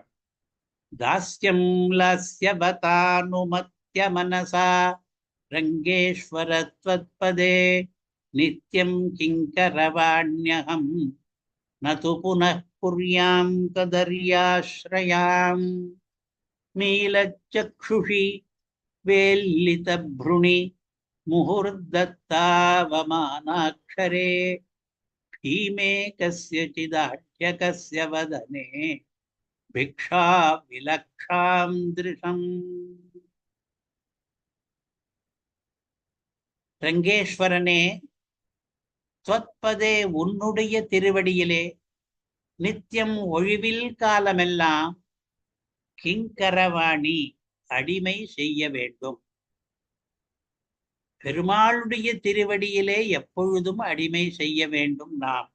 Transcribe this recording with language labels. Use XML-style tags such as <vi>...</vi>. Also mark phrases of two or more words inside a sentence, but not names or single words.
<sa>दास्यम् लास्यवदानुमत्य मनसा रङ्गेश्वरत्वत्पदे नित्यम् किङ्करवाण्यहम् नतु पुनः कुर्याम् तदर्याश्रयाम् मीलच्चक्षुषि वेल्लितभ्रुणि முஹுர்தத்தாவமானாக்ஷரே भीमे कस्यचिदाढ्यकस्य वदने भिक्षा विलक्षां दृशम्.</sa> <ta>ரங்கேஸ்வரனே, त्वत्पदे உன்னுடைய திருவடியிலே நித்தியம் ஒழிவில் காலமெல்லாம் கிங்கரவாணி அடிமை செய்ய வேண்டும். பெருமாளுடைய திருவடியிலே எப்பொழுதும் அடிமை செய்ய வேண்டும் நாம்.</ta>